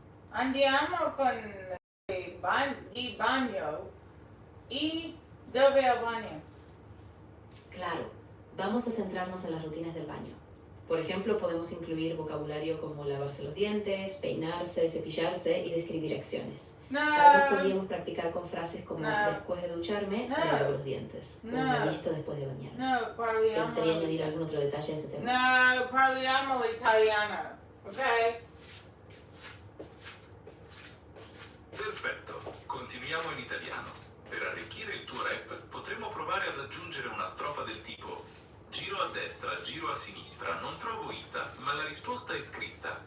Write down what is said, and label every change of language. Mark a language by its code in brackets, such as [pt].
[it] Andiamo con il bagno. E dove è il bagno? [es] Claro, Vamos a centrarnos en las rutinas del baño. Por ejemplo, podemos incluir vocabulario como lavarse los dientes, peinarse, cepillarse y describir acciones. Tal vez podríamos practicar con frases como después de ducharme, me lavo los dientes. O me visto después de bañarme. ¿Te gustaría añadir algún otro detalle a ese tema? [it] No, parliamo l'italiano, ok? Perfetto, continuiamo in italiano. Per arricchire il tuo rap potremmo provare ad aggiungere una strofa del tipo: giro a destra, giro a sinistra, non trovo Ita, ma la risposta è scritta.